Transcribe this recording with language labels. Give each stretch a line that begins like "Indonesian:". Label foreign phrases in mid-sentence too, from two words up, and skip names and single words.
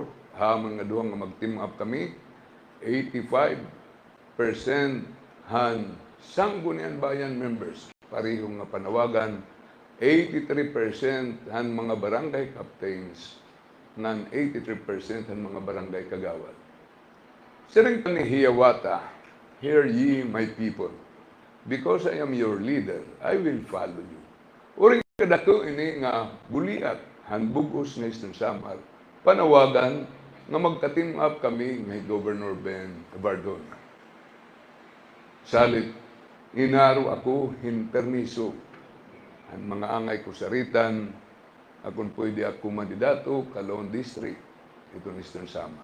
Waray: Hamang nga duwang nga mag-
English: team up
Waray: kami, 85% han sanggunian bayan members, parihong nga panawagan, 83% han mga barangay captains, nan 83% han mga barangay kagawad. Siring ni Hiyawata,
English: hear ye my people, because I am your leader, I will follow you.
Waray: Uring kadako ini nga buliat, han bugos nga Eastern Samar, panawagan nga magka-
English: team up
Waray: kami ng Governor Ben Bardoni. Salit, inaro ako hin permiso. Ang mga angay ko saritan, akong pwede ako mandidato, Calon District, itong Eastern Samar.